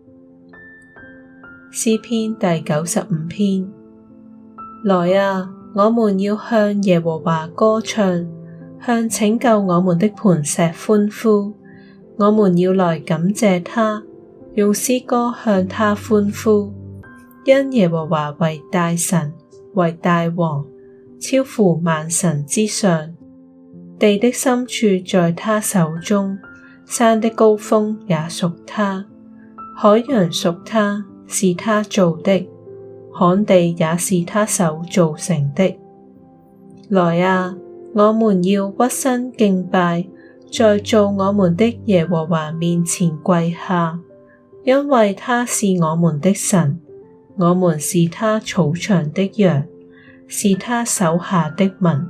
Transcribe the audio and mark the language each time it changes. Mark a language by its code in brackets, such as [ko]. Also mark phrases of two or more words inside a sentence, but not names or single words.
[zh] 詩篇第95篇，來啊，我們要向耶和華歌唱，向拯救我們的磐石歡呼。我們要來感謝他，用詩歌向他歡呼，因耶和華為大神，為大王，超乎萬神之上。地的深處在他手中，山的高峰也屬他，海洋屬他，是他造的，旱地也是他手造成的。來啊，我們要屈身敬拜，在造我們的耶和華面前跪下，因為他是我們的神，我們是他草場的羊，是他手下的民。